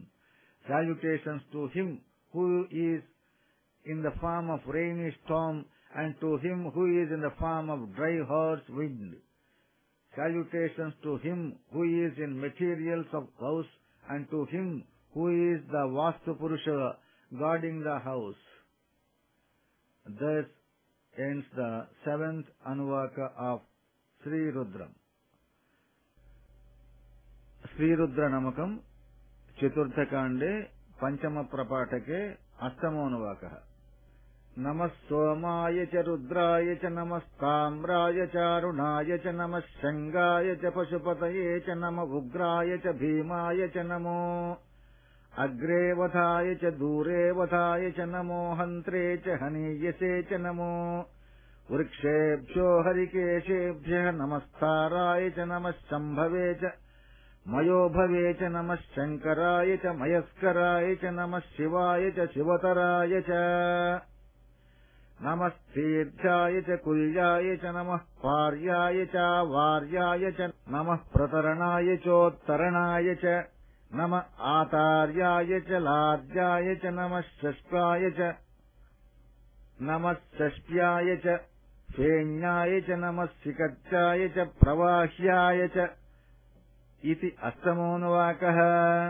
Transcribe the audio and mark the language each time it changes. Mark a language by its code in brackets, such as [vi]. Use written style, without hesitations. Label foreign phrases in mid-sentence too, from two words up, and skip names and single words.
[en] Salutations to him who is in the form of rainy storm and to him who is in the form of dry horse wind. Salutations to him who is in materials of house and to him who is the Vastu Purusha guarding the house. Thus ends the 7th Anuvaka of Sri Rudram. [sa] श्री रुद्र नमकम् चतुर्थकाण्डे पञ्चम प्रपाठके अष्टमो अनुवाक. नमः सोमाय च रुद्राय च नमः ताम्राय च अरुणाय च नमः शङ्गाय च पशुपतये च नम उग्राय च भीमाय च नमो अग्रे वधाय च दूरे वधाय च नमो हन्त्रे च हनीयसे च नमो वृक्षेभ्यो हरिकेशेभ्यो नमस्ताराय च नमः शम्भवे च मयोभवे च नमः शङ्कराय च मयस्कराय च नमः शिवाय च शिवतराय च नमस्तीर्थाय च कूल्याय च नमः पार्याय च अवार्याय च नमः प्रतरणाय चोत्तरणाय च नमः आतार्याय च आलाद्याय च नमः शष्पाय च नमः शष्प्याय च फेन्याय च नमः सिकत्याय च प्रवाह्याय च इति अष्टमोनुवाकः.